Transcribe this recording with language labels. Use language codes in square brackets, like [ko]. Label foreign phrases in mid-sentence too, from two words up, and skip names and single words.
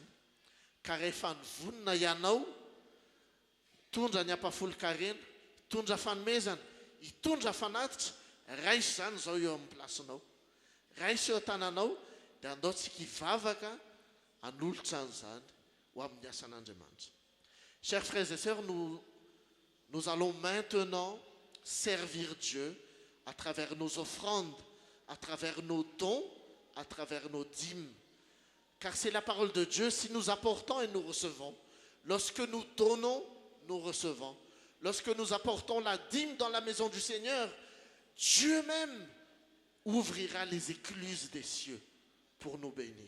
[mg] Ka rehefa nivonina ianao, tondra ny ampahafolo-karena, tondra fanomezana, hitondra fanatitra, raisy izany izao eo amin'ny plasinao. Raisy eo tananao, dia andaontsika hivavaka hanolotra an'izany ho amin'ny asan'Andriamanitra. [fr] Chers frères et sœurs, nous allons maintenant servir Dieu à travers nos offrandes, à travers nos dons, à travers nos dîmes. Car c'est la parole de Dieu, si nous apportons et nous recevons. Lorsque nous donnons, nous recevons. Lorsque nous apportons la dîme dans la maison du Seigneur, Dieu même ouvrira les écluses des cieux pour nous bénir.